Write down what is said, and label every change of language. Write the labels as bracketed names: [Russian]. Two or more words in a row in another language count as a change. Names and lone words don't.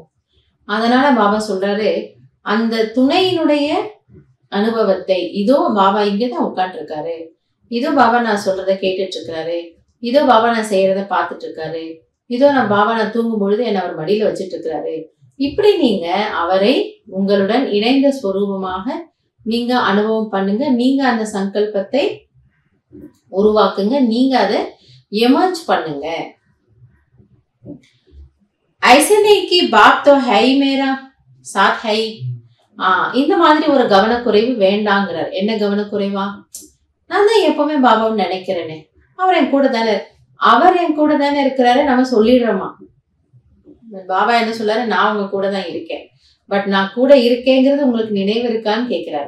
[Tamil] அதனால பாபா சொல்றாரு, அந்த துணையினுடைய அனுபவத்தை, இதோ பாபா இங்கதான் உட்காந்துட்டு இருக்காரு, இதோ பாபா நான் சொல்றத கேட்டுட்டு இருக்காரு, இதோ பாபா நான் செய்யறத பார்த்துட்டு இருக்காரு, இதோ பாபா நான் தூங்கும் பொழுது என்ன அவர் மடியில வச்சிட்டு இருக்கிறாரு. இப்படி நீங்க அவரை உங்களுடன் இணைந்த ஸ்வரூபமாக நீங்க அனுபவம் பண்ணுங்க. நீங்க அந்த சங்கல்பத்தை உருவாக்குங்க. நீங்க அதை எமர்ஜ் பண்ணுங்க. [Hindi] ऐसे नहीं कि बाप तो है ही मेरा साथ है ही. [Tamil] இந்த மாதிரி ஒரு கவனக்குறைவு வேண்டாங்கிறார். என்ன கவனக்குறைவா? நான் தான் எப்பவுமே பாபாவை நினைக்கிறேனே, அவர் என் கூட தானே இருக்கிறாரு நம்ம சொல்லிடுறோமா. பாபா என்ன சொல்றாரு, நான் உங்க கூட தான் இருக்கேன், பட் நான் கூட இருக்கேங்கிறது உங்களுக்கு நினைவு இருக்கான்னு கேட்கிறாரு.